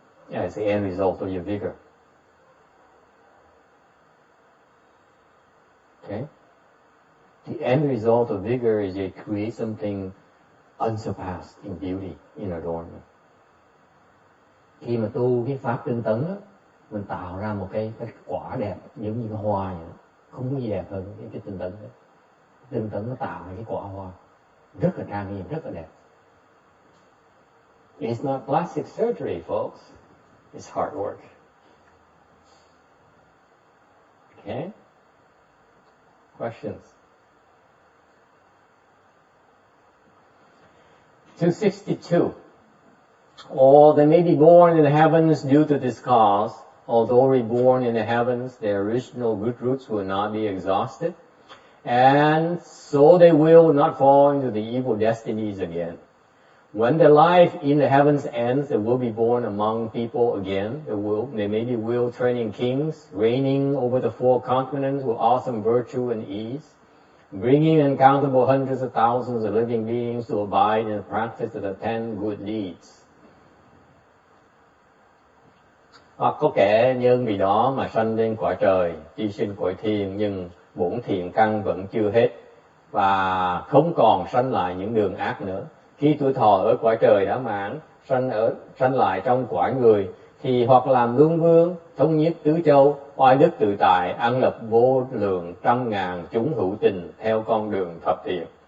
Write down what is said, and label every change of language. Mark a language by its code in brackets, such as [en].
[en] Yeah, it's the end result of your vigor. Okay? The end result of vigor is you create something unsurpassed in beauty, in adornment. [vi] Khi mà tu cái pháp tinh tấn á, mình tạo ra một cái quả đẹp giống như cái hoa vậy đó. Không có gì đẹp hơn cái tinh tấn đó. Tinh tấn nó tạo ra cái quả hoa rất là trang nghiêm, rất là đẹp. [en] It's not plastic surgery, folks. It's hard work. Okay? Questions? 262. Or they may be born in the heavens due to this cause. Although reborn in the heavens, their original good roots will not be exhausted. And so they will not fall into the evil destinies again. When their life in the heavens ends, they will be born among people again. They may be will-turning kings, reigning over the 4 continents with awesome virtue and ease, bringing uncountable hundreds of thousands of living beings to abide in the practice of the 10 good deeds. [vi] Hoặc có kẻ nhân vì đó mà sanh lên cõi trời, chi sinh cõi thiên, nhưng bổn thiện căn vẫn chưa hết, và không còn sanh lại những đường ác nữa. Khi tuổi thọ ở cõi trời đã mãn, sanh lại trong cõi người, thì hoặc làm luân vương, thống nhất tứ châu, oai đức tự tại, an lập vô lượng trăm ngàn chúng hữu tình theo con đường thập thiện.